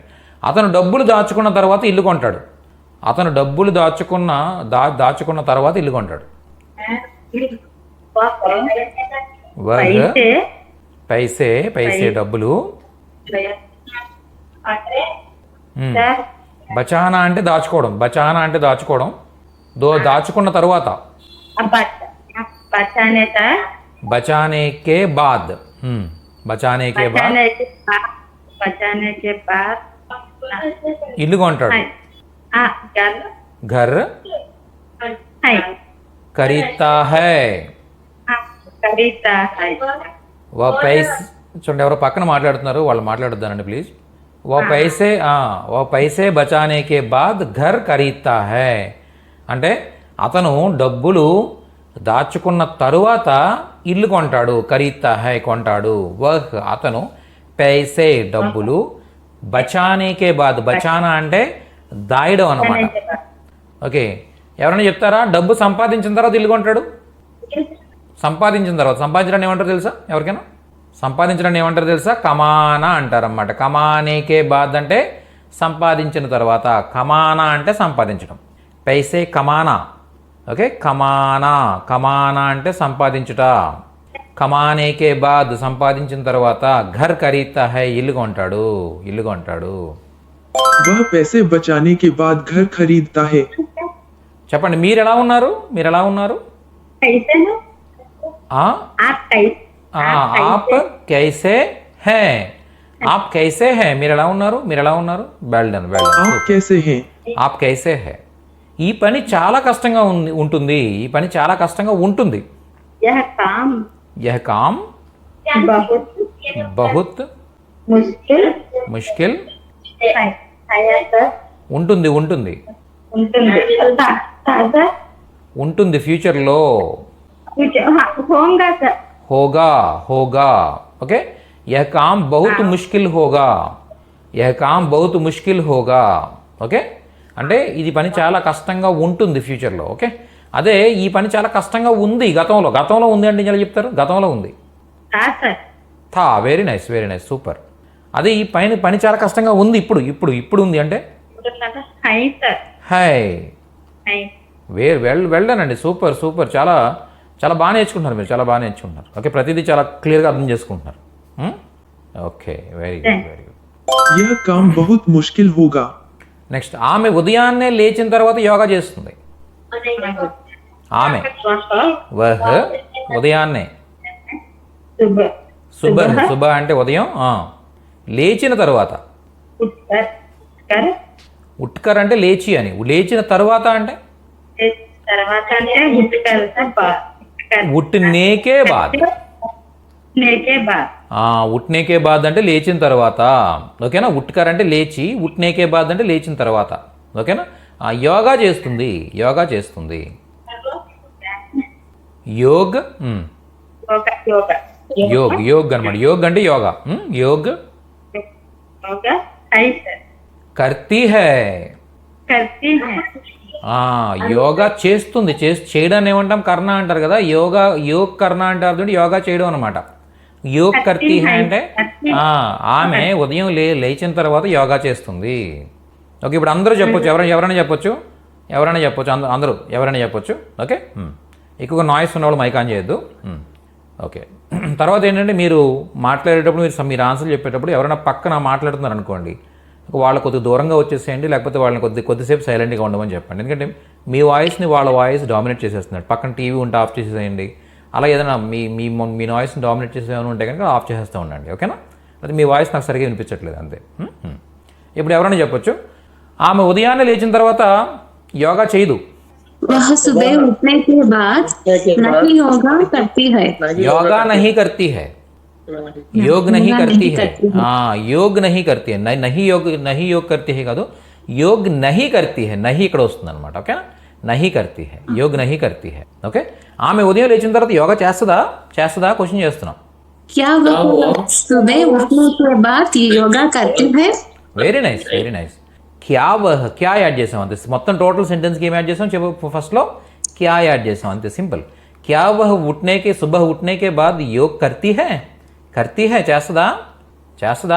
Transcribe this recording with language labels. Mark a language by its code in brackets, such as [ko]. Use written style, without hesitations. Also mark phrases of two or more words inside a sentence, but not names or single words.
[te] అతను డబ్బులు దాచుకున్న తర్వాత ఇల్లు కొంటాడు. అతను డబ్బులు దాచుకున్న తర్వాత ఇల్లు కొంటాడు. [hi] पैसे पैसे [te] డబ్బులు. బచానా అంటే దాచుకోవడం. బచానా అంటే దాచుకోవడం. దాచుకున్న తర్వాత. [hi] बचाने का बचाने के बाद. बचाने के बाद बचाने के बाद [te] ఇల్లు కొంటాడు. [hi] घर खरीदता है. खरीदता है, वह पैसे [te] చూడండి, ఎవరో పక్కన మాట్లాడుతున్నారు, వాళ్ళు మాట్లాడొద్దానండి ప్లీజ్. [hi] वह पैसे बचाने के बाद घर खरीदता है [te] అంటే అతను డబ్బులు దాచుకున్న తరువాత ఇల్లు కొంటాడు. [hi] खरीदता है కొంటాడు. వహ్ అతను పైసే డబ్బులు बचाने के बाद. [te] బచానా అంటే దాయడం అన్నమాట. ఓకే, ఎవరైనా చెప్తారా? డబ్బు సంపాదించిన తర్వాత ఇల్లు కొంటాడు. సంపాదించిన తర్వాత. సంపాదించడాన్ని ఏమంటారు తెలుసా ఎవరికైనా? సంపాదించడాన్ని ఏమంటారు తెలుసా? కమానా అంటారన్నమాట. [hi] कमाने के बाद [te] అంటే సంపాదించిన తర్వాత. కమానా అంటే సంపాదించడం. [hi] पैसे कमाना. [te] ఓకే, కమానా అంటే సంపాదించుట. [hi] कमाने के बाद [te] సంపాదించిన తర్వాత. [hi] घर खरीदता है [te] ఇల్లు కొంటాడు. ఇల్లు కొంటాడు. [hi] वह पैसे बचाने के बाद घर खरीदता है. [te] చెప్పండి, మీరు ఎలా ఉన్నారు? మీరు ఎలా ఉన్నారు? [hi] कैसे हो आप? आप कैसे हैं? आप कैसे हैं? [te] మీరు ఎలా ఉన్నారు? మీరు ఎలా ఉన్నారు? [en] well done, well done. [hi] आप कैसे हैं? आप कैसे हैं? [te] ఈ పని చాలా కష్టంగా ఉంటుంది. ఈ పని చాలా కష్టంగా ఉంటుంది. [hi] यह काम यह काम बहुत मुश्किल मुश्किल है सर. [te] ఉంటుంది. ఉంటుంది ఫ్యూచర్లో. [hi] होगा सर. होगा. ओके, यह काम बहुत मुश्किल होगा. यह काम बहुत मुश्किल होगा. [te] ఓకే, అంటే ఇది పని చాలా కష్టంగా ఉంటుంది ఫ్యూచర్లో. ఓకే, అదే ఈ పని చాలా కష్టంగా ఉంది గతంలో ఉంది అంటే ఎలా చెప్తారు? గతంలో ఉంది. థా. [en] very nice, very nice, super. [te] అదే ఈ పని చాలా కష్టంగా ఉంది ఇప్పుడు ఉంది అంటే హై. వెళ్ళానండి. సూపర్. చాలా చాలా బాగా నేర్చుకుంటున్నారు మీరు, చాలా బాగా నేర్చుకుంటున్నారు. ఓకే, ప్రతిదీ చాలా క్లియర్గా అర్థం చేసుకుంటున్నారు. [en] okay, very good, very good. [hi] यह काम बहुत मुश्किल होगा. [te] నెక్స్ట్, ఆమె ఉదయాన్నే లేచిన తర్వాత యోగా చేస్తుంది. ఆమె వహ్ ఉదయాన్నే. సుబహ అంటే ఉదయం. లేచిన తర్వాత. ఉట్కర్ అంటే లేచి అని. లేచిన తర్వాత అంటే తర్వాత అంటే [hi] उठने के बाद ने के बाद उठने के बाद [te] అంటే లేచిన తర్వాత, ఓకేనా. ఉట్కర్ అంటే లేచి, [hi] उठने के बाद [te] అంటే లేచిన తర్వాత, ఓకేనా. యోగా చేస్తుంది, యోగా చేస్తుంది. యోగ్ యోగ్ యోగ్ అనమాట. యోగ్ అంటే యోగా. [hi] योग करती है. [te] యోగా చేస్తుంది, చేయడాన్ని ఏమంటాం? కర్ణ అంటారు కదా. [hi] योग करना [te] అంటారు, యోగా చేయడం అనమాట. [hi] योग करती है [te] అంటే ఆమె ఉదయం లేచిన తర్వాత యోగా చేస్తుంది. ఓకే, ఇప్పుడు అందరూ చెప్పొచ్చు, ఎవరైనా చెప్పొచ్చు, అందరూ ఎవరైనా చెప్పొచ్చు. ఓకే, ఎక్కువగా నాయిస్ ఉన్నవాళ్ళు మైక్ ఆన్ చేయొద్దు. ఓకే, తర్వాత ఏంటంటే మీరు మాట్లాడేటప్పుడు మీరు ఆన్సర్ చెప్పేటప్పుడు ఎవరైనా పక్కన మాట్లాడుతున్నారు అనుకోండి, వాళ్ళు కొద్దిగా దూరంగా వచ్చేసేయండి, లేకపోతే వాళ్ళని కొద్దిసేపు సైలెంట్గా ఉండమని చెప్పండి. ఎందుకంటే మీ వాయిస్ని వాళ్ళ వాయిస్ డామినేట్ చేసేస్తున్నాడు. పక్కన టీవీ ఉంటే ఆఫ్ చేసేసేయండి. అలా ఏదైనా మీ నాయిస్ని డామినేట్ చేసేమైనా ఉంటే కనుక ఆఫ్ చేసేస్తూ ఉండండి, ఓకేనా. అయితే మీ వాయిస్ నాకు సరిగ్గా వినిపించట్లేదు అంతే. ఇప్పుడు ఎవరైనా చెప్పొచ్చు, ఆమె ఉదయాన్నే లేచిన తర్వాత యోగా చేయదు. [hi] वह सुबह उठने के बाद नहीं योगा करती है. योगा नहीं करती है. योग नहीं करती है. योग नहीं करती है. नहीं योग करती है కాదు, योग नहीं करती है. [te] नहीं ఇక్కడ వస్తుంది అనమాట, ఓకే. [hi] नहीं करती है, योग नहीं करती है. [te] ఓకే, ఆమె ఉదయం లేచిన తర్వాత యోగా చేస్తుందా క్వశ్చన్ చేస్తున్నాం. [hi] क्या वह सुबह उठने के बाद योगा करती है? [en] very nice. [te] క్యా యాడ్ చేసాం అంతే. మొత్తం టోటల్ సెంటెన్స్కి ఏం యాడ్ చేసాం చెప్పు. ఫస్ట్లో క్యా యాడ్ చేసాం అంతే, సింపుల్. [hi] क्या वह सुबह उठने के बाद योग करती है చేస్తుందా.